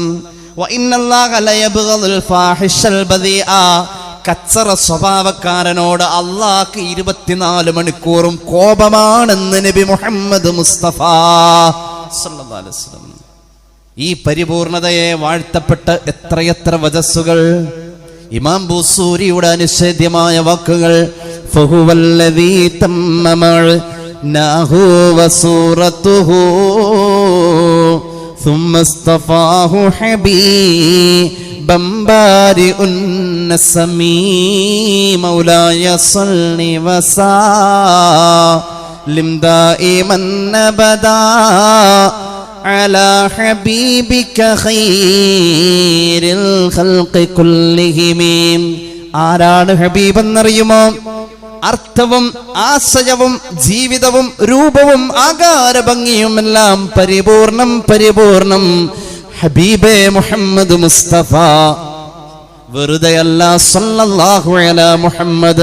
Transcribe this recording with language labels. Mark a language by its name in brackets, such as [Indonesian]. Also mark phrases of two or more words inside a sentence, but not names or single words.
[Arabic] وإن الله ليبغض الفاحش البذيء, [Malayalam] കച്ചറ സ്വഭാവക്കാരനോട് അല്ലാഹ് 24 മണിക്കൂറും കോപമാണെന്ന് നബി മുഹമ്മദ് മുസ്തഫ [Arabic] صلى الله عليه وسلم. [Malayalam] ഈ പരിപൂർണതയെ വാഴ്ത്തപ്പെട്ട എത്രയെത്ര വജസ്സുകൾ. ഇമാം ബൂസൂരിയുടെ അനിഷേധ്യമായ വാക്കുകൾ, [Arabic] فهو الذي تم معناه وصورته ثم اصطفاه حبيبا بارئ النسمي مولاي صل وسلم دائما ابدا على حبيبك خير الخلق كلهم. [Malayalam] ആരാണ് ഹബീബ് എന്നറിയുമോ? അർത്ഥവും ആശയവും ജീവിതവും രൂപവും ആകാരഭംഗിയും എല്ലാം പരിപൂർണം ഹബീബേ മുഹമ്മദ് മുസ്തഫ. [Arabic] വെറുതെയല്ല صلى الله على محمد.